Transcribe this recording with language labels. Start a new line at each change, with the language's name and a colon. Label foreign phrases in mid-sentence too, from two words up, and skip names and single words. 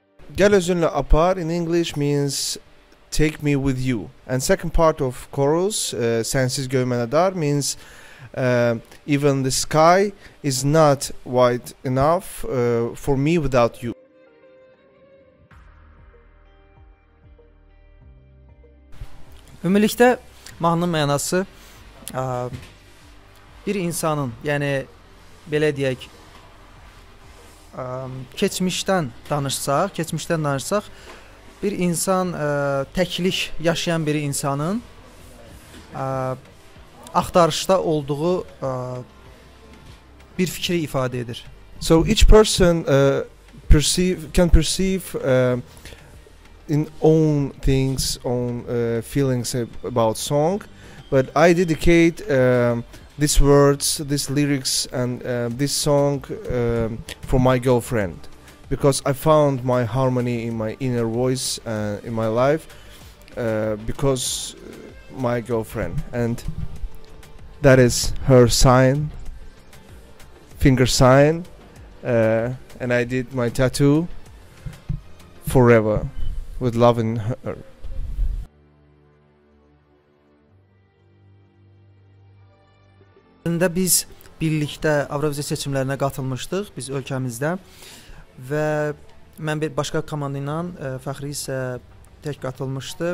Azerbaijani: Gel özünle apar
English: in English means take me with you. And second part of chorus,
Azerbaijani: sensiz göğmene dar,
English: means even the sky is not wide enough for me without you.
Azerbaijani: Ümumilikdə mahnının mənası bir insanın, yəni belə deyək, keçmişdən danışsaq, bir insan təklik yaşayan bir insanın axtarışda olduğu bir fikri ifadə edir.
English: So each person can perceive in own things, own feelings about song, but I dedicate these words, these lyrics, and this song for my girlfriend, because I found my harmony in my inner voice in my life because my girlfriend, and that is her sign, finger sign, and I did my tattoo forever with love in her.
Azerbaijani: Biz birlikdə Avroviziya seçimlərinə qatılmışdıq, biz ölkəmizdə və mən bir başqa komanda ilə, Fahree isə tək qatılmışdı.